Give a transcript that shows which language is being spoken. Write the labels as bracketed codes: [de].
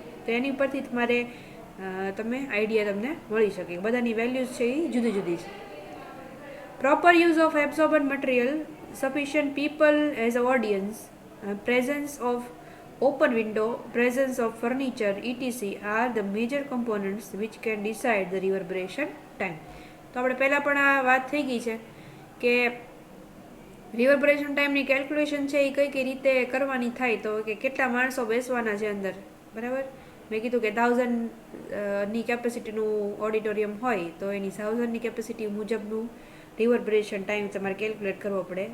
[gu] તો એની પરથી તમારે તમે આઈડિયા તમને મળી શકે. બધાની વેલ્યુઝ છે એ જુદી જુદી છે. [en] Proper use of absorbent material, sufficient people as a audience, presence of open window, presence of furniture, etc. are the major components which can decide the reverberation time. [gu] તો આપણે પહેલાં પણ આ વાત થઈ ગઈ છે કે રિવર્બરેશન ટાઈમની કેલ્ક્યુલેશન છે એ કઈ કઈ રીતે કરવાની થાય. તો કે કેટલા માણસો બેસવાના છે અંદર, બરાબર. મેં કીધું કે 1000ની કેપેસિટીનું ઓડિટોરિયમ હોય તો એની 1000ની કેપેસિટી મુજબનું રિવર્બરેશન ટાઈમ તમારે કેલ્ક્યુલેટ કરવો પડે.